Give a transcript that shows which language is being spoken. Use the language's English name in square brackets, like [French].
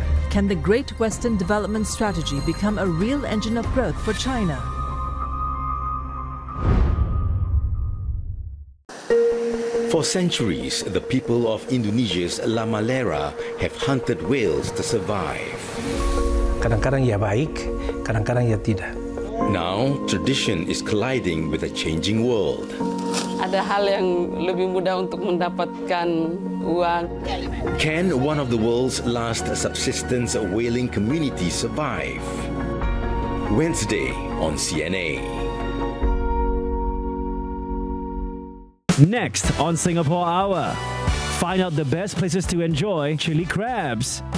[English] Can the Great Western Development Strategy become a real engine of growth for China? For centuries, the people of Indonesia's Lamalera have hunted whales to survive. [Indonesian] Kadang-kadang ya baik, kadang-kadang ya tidak. [English] Now, tradition is colliding with a changing world. [Indonesian] Ada hal yang lebih mudah untuk mendapatkan uang. [English] Can one of the world's last subsistence whaling communities survive? Wednesday on CNA. Next on Singapore Hour. Find out the best places to enjoy chili crabs.